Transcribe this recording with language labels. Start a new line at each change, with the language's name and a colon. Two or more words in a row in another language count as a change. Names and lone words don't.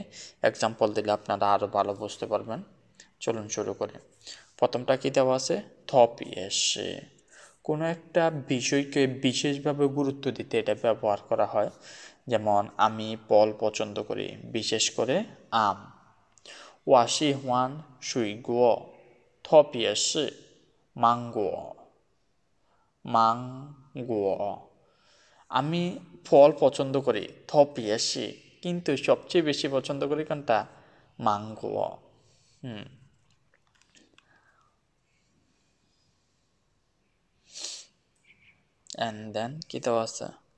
Bangla: এক্সাম্পল দিলে আপনারা আরও ভালো বুঝতে পারবেন। চলুন শুরু করি। প্রথমটা কি দেওয়া আছে? থপিয়েসে। কোনো একটা বিষয়কে বিশেষভাবে গুরুত্ব দিতে এটা ব্যবহার করা হয়। যেমন আমি ফল পছন্দ করি, বিশেষ করে আম।
Chinese: 我喜欢水果，特别是芒果。মাঙ্গো।
Bangla: আমি ফল পছন্দ করি, বেশি, কিন্তু সবচেয়ে বেশি পছন্দ করি কোনটা? মাঙ্গো।
English: and then
Bangla: কি দেওয়া আছে?